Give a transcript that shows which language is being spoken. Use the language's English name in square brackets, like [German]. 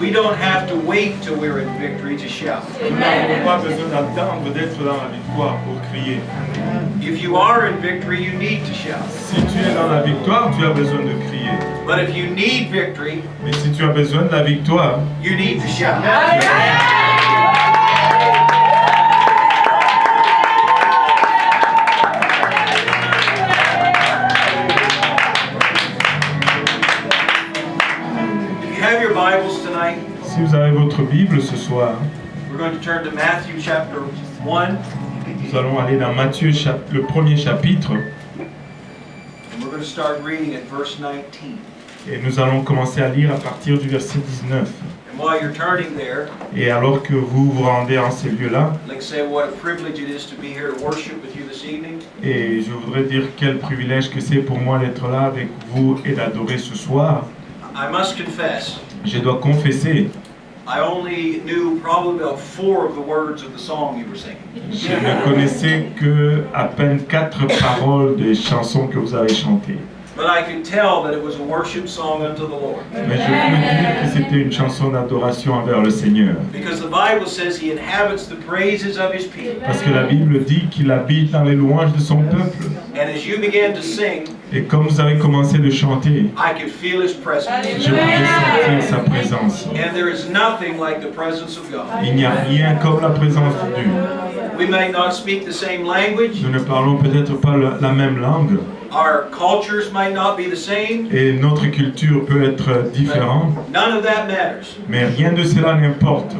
[English] We don't have to wait till we're in victory to shout. [French] Nous n'avons pas besoin d'attendre d'être dans la victoire pour crier. [English] If you are in victory, you need to shout. [French] Si tu es dans la victoire, tu as besoin de crier. [English] But if you need victory, [French] Mais si tu as besoin de la victoire, [English] you need to shout. If you have your Bibles tonight, [French] si vous avez votre Bible ce soir, [English] we're going to turn to Matthew chapter 1, [French] nous allons aller dans Matthieu, le premier chapitre, [English] and we're going to start reading at verse 19. [French] et nous allons commencer à lire à partir du verset 19. [English] And while you're turning there, [French] Et alors que vous vous rendez en ces lieux-là, [English] I'd like to say what a privilege it is to be here to worship with you this evening. [French] et je voudrais dire quel privilège que c'est pour moi d'être là avec vous et d'adorer ce soir, [English] I must confess, [French] je dois confesser, [English] I only knew probably about 4 of the words of the song you were singing. [French] je ne connaissais que à peine 4 paroles des chansons que vous avez chantées. [English] But I could tell that it was a worship song unto the Lord. [French] Mais je peux dire que c'était une chanson d'adoration envers le Seigneur. [English] Because the Bible says he inhabits the praises of his people. [French] Parce que la Bible dit qu'il habite dans les louanges de son peuple. [English] And as you began to sing, [French] Et comme vous avez commencé de chanter, [English] I could feel his presence. [French] je pouvais sentir sa présence. [English] And there is nothing like the presence of God. [French] Il n'y a rien comme la présence de Dieu. [English] We may not speak the same language. [French] Nous ne parlons peut-être pas la même langue. [English] Our cultures might not be the same. [French] Et notre culture peut être différente. [English] None of that matters. [French] Mais rien de cela n'importe.